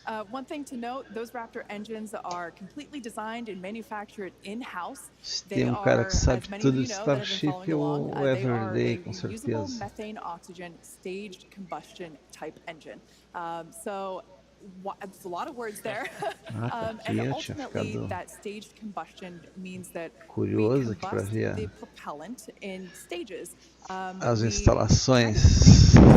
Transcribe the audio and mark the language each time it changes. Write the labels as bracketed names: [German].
[English] One thing to note, those Raptor engines are completely designed and manufactured in-house. [Portuguese] Tem cara que sabe tudo de Starship e o Everyday, com certeza. [English] Methane oxygen staged combustion type engine. So it's a lot of words there. And ultimately, that staged combustion means that we combust the propellant in stages. [Portuguese] As instalações